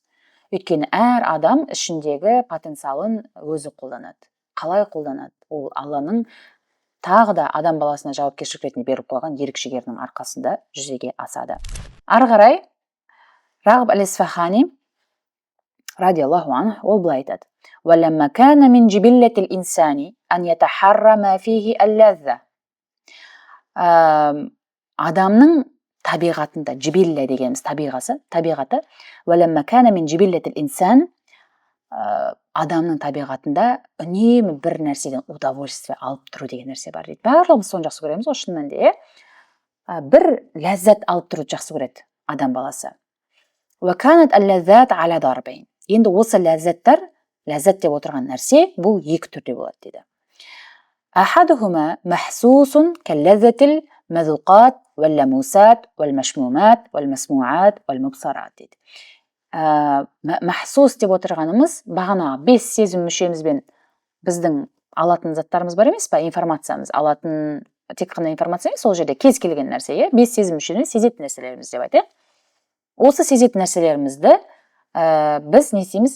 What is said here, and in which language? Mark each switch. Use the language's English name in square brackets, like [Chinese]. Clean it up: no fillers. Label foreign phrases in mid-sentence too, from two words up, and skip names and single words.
[Kazakh] Өйткені әр адам ішіндегі потенциалын өзі қолданады. Қалай қолданады? Ол Алланың тағы да адам баласына жауапкершілік ретінде беріп қойған ерік-жігерінің арқасында жүзеге асады. Ары қарай Рағып әл-Исфахани [Arabic] رضي الله عنه [Kazakh] ол былай айтады: [Arabic] وَلَمَّا كَانَ مِنْ جِبِلَّةِ الْإِنسَانِ أَنْ يَتَحَرَّ مَا فِيهِ اللَّذَّةِ. [Kazakh] Адамның табиғатында, жибилля дегеніміз табиғаты, [Arabic] وَلَمَّا كَانَ مِنْ جِبِلَّةِ الْإِنسَانِ, [Kazakh] адамның табиғатында үнемі бір нәрседен удовольствие алып тұру деген нәрсе бар дейді. Барлығымыз соны жақсы көреміз, шын мәнінде бір ләззат алып тұруды жақсы көреді адам баласы. [Arabic] وَكَانَتْ اللَّذَّاتُ عَلَى ضَرْبَيْنِ. [Kazakh] Енді осы ләззаттар, ләззат деп отырған нәрсе, бұл екі түрде болады дейді. [Arabic] أحدهما محسوس كاللذة المذوقات واللموسات والمشمومات والمسموعات والمبصرات дейді. [Kazakh] Махсус деп отырғанымыз бағана 5 сезім мүшемізбен біздің алатын заттарымыз бар емес па, информациямыз алатын, тек қана информация емес, сол жерде кез келген нәрсе, 5 сезім мүшеміз сезетін нәрселеріміз деп айтайық. Осы сезетін нәрселерімізді біз не дейміз?